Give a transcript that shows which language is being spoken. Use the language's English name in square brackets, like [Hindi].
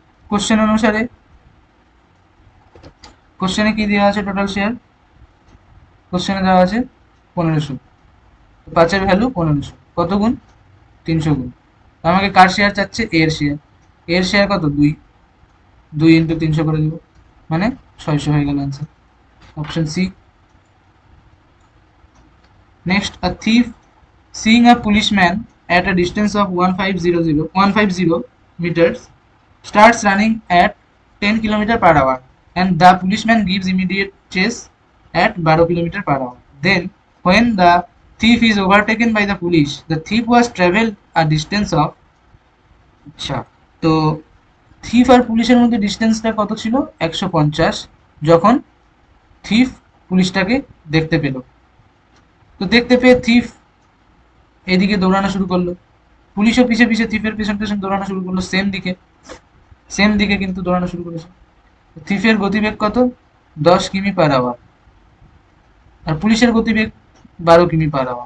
[Bangla] Question অনুসারে, কোশ্চেনে কি দেওয়া আছে টোটাল শেয়ার, কোশ্চেনে দেওয়া আছে 1500। 5-এর ভ্যালু 1500, কত গুণ, 300 গুণ। আমাকে কার শেয়ার চাচ্ছে, এর শেয়ার। এর শেয়ার কত, 2, 2 × 300 করে দেবো, মানে 600 হয়ে গেল answer, option C. Next, a [English] thief seeing a policeman at a distance of 150 meters starts running at 10 km/h and the policeman gives immediate chase at 12 km/h. Then when the thief is overtaken by the police, the thief was traveled a distance of, [Bangla] আচ্ছা, তো thief আর পুলিশের মধ্যে ডিস্টেন্সটা কত ছিল, 150, যখন thief পুলিশটাকে দেখতে পেল। তো দেখতে পেয়ে থিফ এদিকে দৌড়ানো শুরু করলো, পুলিশও পিছে পিছে থিফের পেছন পেছন দৌড়ানো শুরু করলো, সেম দিকে কিন্তু দৌড়ানো শুরু করেছে। থিফের গতিবেগ কত, 10 কিমি/h, আর পুলিশের গতিবেগ 12 কিমি/h।